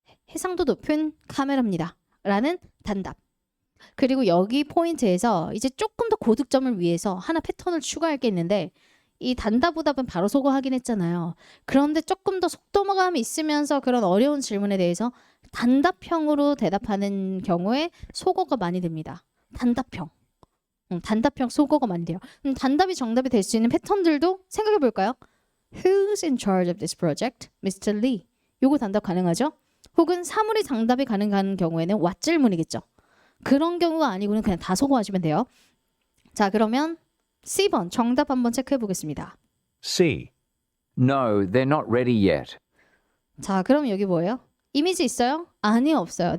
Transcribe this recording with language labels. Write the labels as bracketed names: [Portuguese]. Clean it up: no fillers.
[Korean] 해상도 높은 카메라입니다. 라는 단답. 그리고 여기 포인트에서 이제 조금 더 고득점을 위해서 하나 패턴을 추가할 게 있는데 이 단답오답은 바로 소거하긴 했잖아요. 그런데 조금 더 속도감이 있으면서 그런 어려운 질문에 대해서 단답형으로 대답하는 경우에 소거가 많이 됩니다. 단답형. 단답형 소거가 많이 돼요. 단답이 정답이 될 수 있는 패턴들도 생각해 볼까요? [English] Who's in charge of this project? [Korean] Mr. Lee. 요거 단답 가능하죠? 혹은 사물이 장답이 가능한 경우에는 what 질문이겠죠. 그런 경우가 아니고는 그냥 다 소거하시면 돼요. 자, 그러면 C번 정답 한번 체크해 보겠습니다. [English] C. No, they're not ready yet. [Korean] 자, 그럼 여기 뭐예요? 이미지 있어요? 아니, 없어요.